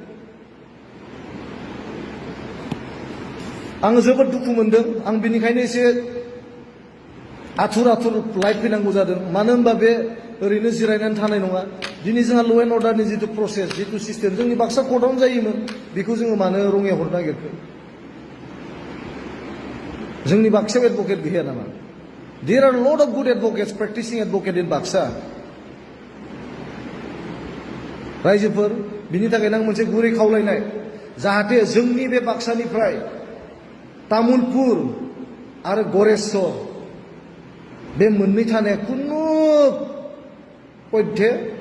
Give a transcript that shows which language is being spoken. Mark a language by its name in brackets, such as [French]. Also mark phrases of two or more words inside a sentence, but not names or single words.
[Bodo] आङो जोबोद दुखु मोनदों आं बेनिखायनो एसे आथुर लाइट फैनांगौ जादों मानो होनबा बे ओरैनो जिरायनानै थानाय नङा दिनै जोंहा [English] law and orderनि [Bodo] जिथु प्रसेस जिथु सिस्टेम जोंनि बाक्सा कर्टआवनो जायोमोन बेखौ जोङो मानो रङिया हरनो नागिरखो जोंनि बाक्सायाव एडभकेट गैया नामा [English] There are a lot of good advocates, practicing advocate in Baksa. [Bodo] रायजोफोर बिनि थाखायनो आं मोनसे गुरै खावलायनाय जाहाथे जोंनि बे बाक्सानिफ्राय तामुलपुर आरो गरेस्वर बे मोननै थानाया कुनु पयथे